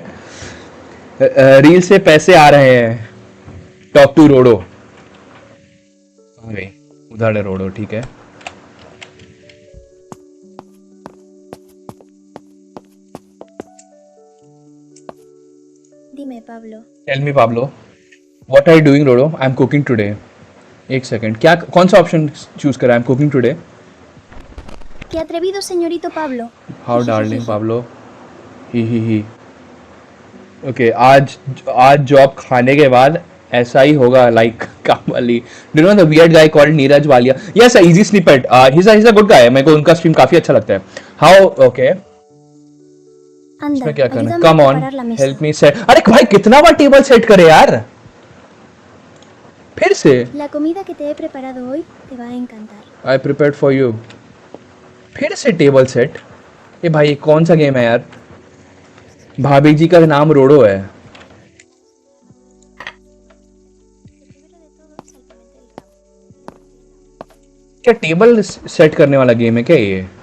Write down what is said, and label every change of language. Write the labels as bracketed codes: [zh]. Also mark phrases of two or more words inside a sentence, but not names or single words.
[hi] रील से पैसे आ रहे हैं, [en] talk to [hi] रोडो। आ गई, उधर है रोडो, ठीक है। [es] Dime, Pablo. [en] tell me Pablo, What are you doing Rodo. I am cooking today. [hi] एक सेकंड, क्या कौन सा [en] option choose [hi] करा। [en] I am cooking today. [es] ¡Qué atrevido, señorito Pablo! [en] How darling Pablo, he. [hi] ओके, आज आज जॉब खाने के बाद ऐसा ही होगा, लाइक काम वाली। [en] Do know the weird guy called Neeraj Walia. Yes easy snippet, he is a good guy, [hi] मेरे को उनका स्ट्रीम काफी अच्छा लगता है। [en] how okay, [es] Anda, [hi] इसमें क्या करना है, [es] ayúdame a [en] come on [es] preparar la mesa. [en] help me set. [hi] अरे भाई कितना बार [en] table set [hi] करे यार, फिर से। [es] La comida que te he preparado hoy te va a encantar. [en] I prepared for you, [hi] फिर से [en] table set. [hi] ये भाई कौन सा गेम है यार। भाभी जी का नाम रोडो है। क्या [en] table set [hi] करने वाला गेम है क्या ये।